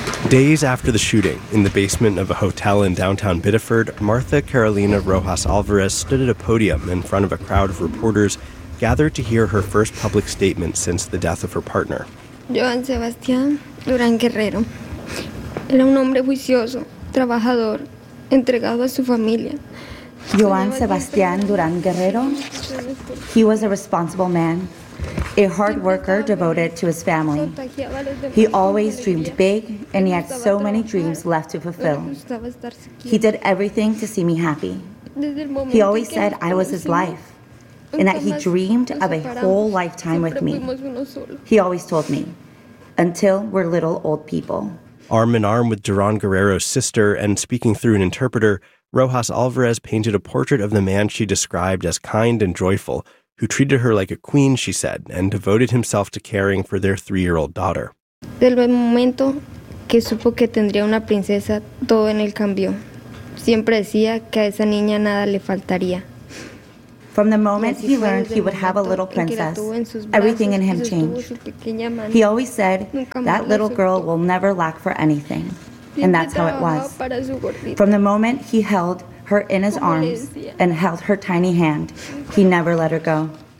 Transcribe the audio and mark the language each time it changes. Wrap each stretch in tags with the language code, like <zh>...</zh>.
<en>Days after the shooting, in the basement of a hotel in downtown Biddeford, Martha Carolina Rojas Alvarez stood at a podium in front of a crowd of reporters gathered to hear her first public statement since the death of her partner.</en> <es>Joan Sebastián Durán Guerrero era un hombre juicioso, trabajador entregado a su familia. Joan Sebastián Durán Guerrero.</es> <en>He was a responsible man, a hard worker devoted to his family. He always dreamed big, and he had so many dreams left to fulfill. He did everything to see me happy. He always said I was his life, and that he dreamed of a whole lifetime with me. He always told me, until we're little old people. Arm in arm with Duran Guerrero's sister and speaking through an interpreter, Rojas Alvarez painted a portrait of the man she described as kind and joyful, who treated her like a queen, she said, and devoted himself to caring for their three-year-old daughter.</en> <es>Del momento que supo que tendría una princesa, todo en él cambió. Siempre decía que a esa niña nada le faltaría.</es> <en>From the moment he learned he would have a little princess, everything in him changed. He always said, that little girl will never lack for anything. And that's how it was. From the moment he held her in his arms and held her tiny hand, he never let her go.</en>